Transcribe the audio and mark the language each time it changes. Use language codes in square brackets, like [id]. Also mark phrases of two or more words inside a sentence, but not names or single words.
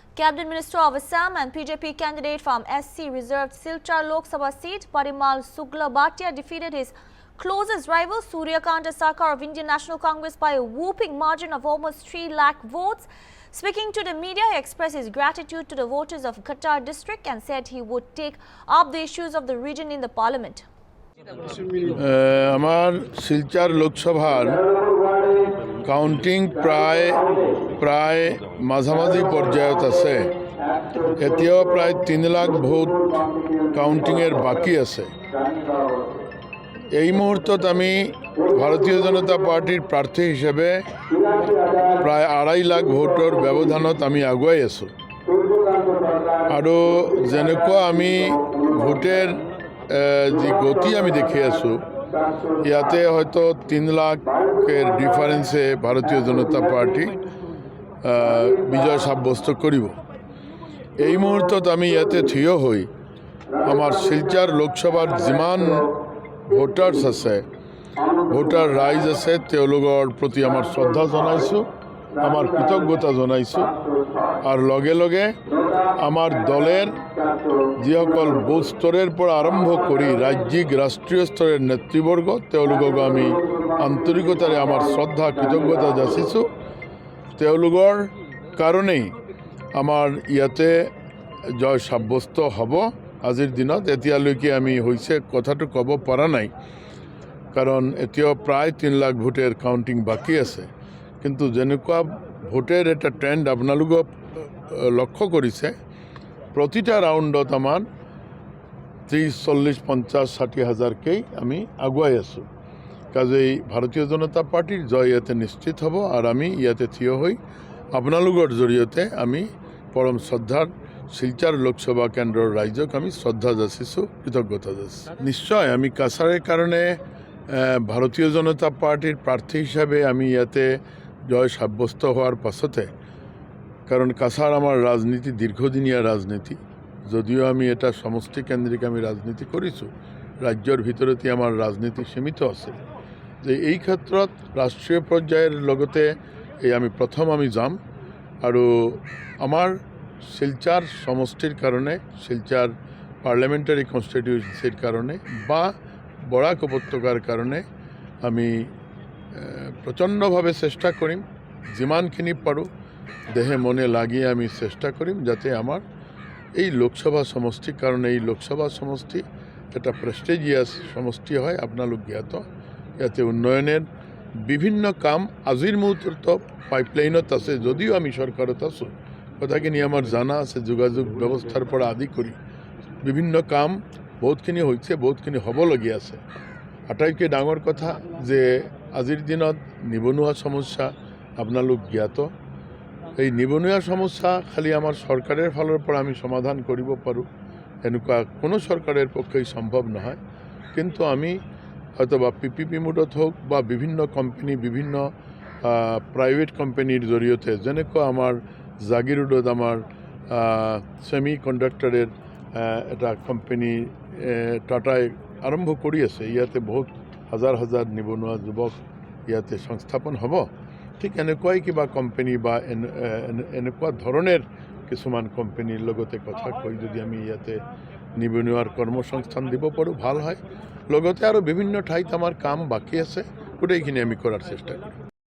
[en] Cabinet Minister of Assam and PJP candidate from SC reserved Silchar Lok Sabha seat, Parimal Sugla Bhatia, defeated his closest rival Suryakanta Sarkar of Indian National Congress by a whooping margin of almost 3 lakh votes. Speaking to the media, he expressed his gratitude to the voters of Kattar district and said he would take up the issues of the region in the parliament. [as] আমার শিলচর লোকসভার কাউন্টিং প্রায় মাঝামাঝি পর্যায়ত আছে। এতিয়াও প্রায় 3 লাখ ভোট কাউন্টিংয়ের বাকি আছে। এই মুহূর্তত আমি [bn] ভারতীয় জনতা পার্টির প্রার্থী হিসেবে [as] প্রায় 2.5 লাখ ভোটৰ ব্যৱধানত আমি আগুৱাই আছোঁ আৰু যেনেকুৱা আমি ভোটের যে গতি আমি দেখি আছো ইয়াতে হয়তো 3 লাখের ডিফারেন্সে ভারতীয় জনতা পার্টি বিজয় সাব্যস্ত করিব। এই মুহূর্তত আমি ইয়াতে থিয় হই আমার শিলচর লোকসভার যিমান ভোটার্স আছে, ভোটার রাইজ আছে, তেওঁলোকৰ প্রতি আমার শ্রদ্ধা জানাইছো, আমার কৃতজ্ঞতা জানাইছো আর লগে লগে আমার দলের যিসকল বুথ স্তরের পৰা আরম্ভ করি রাজ্যিক রাষ্ট্রীয় স্তরের নেতৃবর্গ তেওঁলোকক আমি আন্তরিকতাৰে আমার শ্রদ্ধা কৃতজ্ঞতা যাচিছো। তেওঁলোকৰ কারণেই আমার ইয়াতে জয় সাব্যস্ত হব। আজিৰ দিনত এতিয়ালৈকে আমি হৈছে কথাটো ক'ব পৰা নাই, কারণ এতিয়াও প্রায় 3 লাখ ভোটের কাউন্টিং বাকি আছে। কিন্তু যেনেকুৱা ভোটের এটা ট্রেন্ড আপোনালোকে লক্ষ্য কৰিছে, প্রতিটা রাউন্ডত আমার 30, 40, 50, 60 হাজারকেই আমি আগুৱাই আছোঁ। কাজেই ভারতীয় জনতা পার্টির জয় ইয়াতে নিশ্চিত হ'ব আর আমি ইয়াতে থিয় হই আপোনালোকৰ জৰিয়তে আমি পরম শ্রদ্ধার শিলচর লোকসভা কেন্দ্ৰৰ রাইজক আমি শ্রদ্ধা যাচিছোঁ, কৃতজ্ঞতা যাচিছোঁ। নিশ্চয় আমি কাছারের কারণে ভারতীয় জনতা পার্টির প্রার্থী হিসাবে আমি ইয়াতে জয় সাব্যস্ত হওয়ার পাছতে, কারণ কাছার আমার রাজনীতি দীর্ঘদিনীয়া রাজনীতি, যদিও আমি এটা সমষ্টি কেন্দ্রিক আমি রাজনীতি কৰিছোঁ, রাজ্যৰ ভিতৰতে আমার রাজনীতি সীমিত আছে। যে এই ক্ষেত্ৰত রাষ্ট্রীয় পর্যায়ের লগতে এই আমি প্রথম আমি যাম আৰু আমার শিলচর সমষ্টির কারণে, শিলচর [en] parliamentary constituency [as] কারণে বা বরাক উপত্যকার কারণে আমি প্রচণ্ডভাবে চেষ্টা করিম, যিমানখিনি পাৰোঁ দেহে মনে লাগিয়ে আমি চেষ্টা করিম যাতে আমার এই লোকসভা সমষ্টির কারণে, এই লোকসভা সমষ্টি একটা প্রেস্টিজিয়াস সমষ্টি হয়, আপনালোক জ্ঞাত। ইয়াতে উন্নয়নের বিভিন্ন কাম আজিৰ মুহূৰ্তত পাইপলাইনত আছে, যদিও আমি সরকারত আছোঁ, কথাখিনি আমার জানা আছে। যোগাযোগ ব্যৱস্থাৰ পৰা আদি কৰি বিভিন্ন কাম বহুতখিনি হৈছে, বহুতখিনি হ'বলগীয়া আছে। আটাইতকৈ ডাঙৰ কথা যে আজিৰ দিনত নিবনুৱা সমস্যা আপোনালোক জ্ঞাত। এই নিবনুৱা সমস্যা খালি আমার সরকারের ফালৰ পৰা আমি সমাধান কৰিব পাৰোঁ এনেকুৱা কোনো সরকারের পক্ষেই সম্ভব নহয়। কিন্তু আমি হয়তো বা PPP মোডত হোক বা বিভিন্ন কোম্পানি, বিভিন্ন [en] private company [as] জৰিয়তে, যেনেকুৱা আমার জাগিৰোডত আমার [en] semi conductor [as] এটা কোম্পানি টাটাই আরম্ভ কৰি আছে। ইয়াতে বহুত হাজাৰ হাজাৰ নিবনুৱা যুৱক ইয়াতে সংস্থাপন হ'ব। ঠিক এনেকুৱাই কিবা কোম্পানি বা এনেকুৱা ধৰণৰ কিছুমান কোম্পানিৰ লগতে কথা কৈ যদি আমি ইয়াতে নিবনুৱাৰ কৰ্মসংস্থান দিব পাৰোঁ ভাল হয়। লগতে আৰু বিভিন্ন ঠাইত আমাৰ কাম বাকী আছে, গোটেইখিনি আমি কৰাৰ চেষ্টা কৰিম।